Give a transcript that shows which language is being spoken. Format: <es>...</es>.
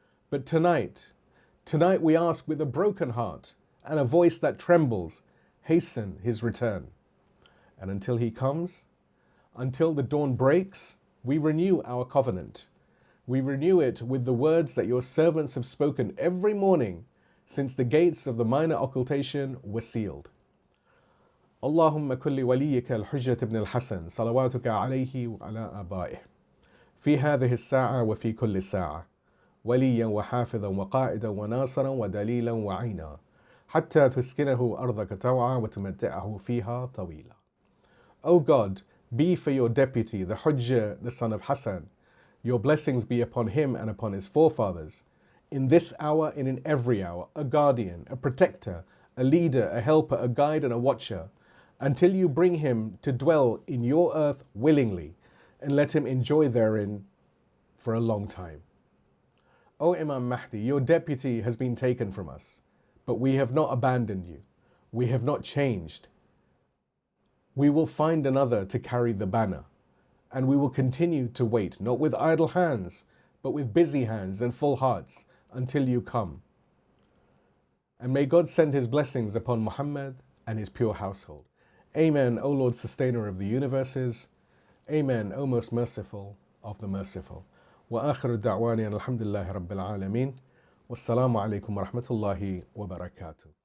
<en>But tonight we ask with a broken heart and a voice that trembles, hasten his return. And until he comes, until the dawn breaks, we renew our covenant. We renew it with the words that your servants have spoken every morning since the gates of the minor occultation were sealed.</en> <ar>اللهم كن لوليك الحجة بن الحسن صلواتك عليه وعلى آبائه في هذه الساعة وفي كل ساعة وليا وحافظا وقائدا وناصرا ودليلا وعينا حتى تسكنه أرضك طوعا وتمتعه فيها طويلا.</ar> <en>O God, be for your deputy, the Hujjah, the son of Hassan. Your blessings be upon him and upon his forefathers, in this hour and in every hour, a guardian, a protector, a leader, a helper, a guide and a watcher, until you bring him to dwell in your earth willingly and let him enjoy therein for a long time. O Imam Mahdi, your deputy has been taken from us, but we have not abandoned you. We have not changed. We will find another to carry the banner, and we will continue to wait, not with idle hands, but with busy hands and full hearts, until you come. And may God send his blessings upon Muhammad and his pure household. Amen, O Lord, sustainer of the universes. Amen, O most merciful of the merciful.</en> <ar>وآخر الدعواني الحمد لله رب العالمين والسلام عليكم ورحمة الله وبركاته.</ar>